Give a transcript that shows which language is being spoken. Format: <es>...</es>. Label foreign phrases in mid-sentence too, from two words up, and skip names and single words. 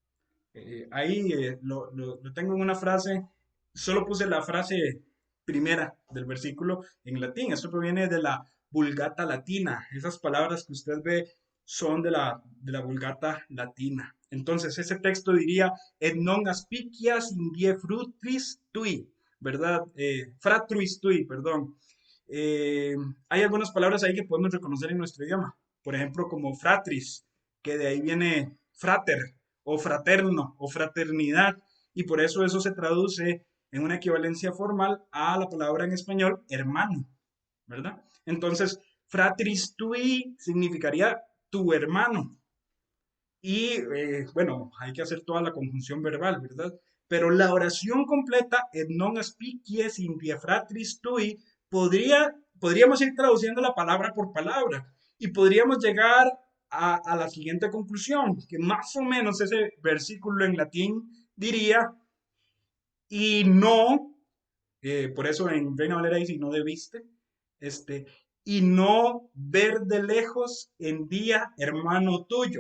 <es>Ahí lo tengo en una frase, solo puse la frase primera del versículo en latín. Esto proviene de la Vulgata Latina. Esas palabras que usted ve son de la Vulgata Latina. Entonces ese texto diría,</es> <la>et non aspicias in die frutris tui, ¿verdad? Fratruis tui,</la> <es>perdón. Eh, Hay algunas palabras ahí que podemos reconocer en nuestro idioma. Por ejemplo, como fratris, que de ahí viene frater, o fraterno, o fraternidad. Y por eso se traduce en una equivalencia formal a la palabra en español hermano, ¿verdad? Entonces,</es> <la>fratris tui</la> <es>significaría tu hermano. Y bueno, hay que hacer toda la conjunción verbal, ¿verdad? Pero la oración completa,</es> <la>et non aspicies in die fratris tui,</la> <es>podríamos ir traduciendo la palabra por palabra y podríamos llegar a la siguiente conclusión, que más o menos ese versículo en latín diría, y no, por eso en Reina Valera dice, y no debiste, este, y no ver de lejos en día hermano tuyo.</es>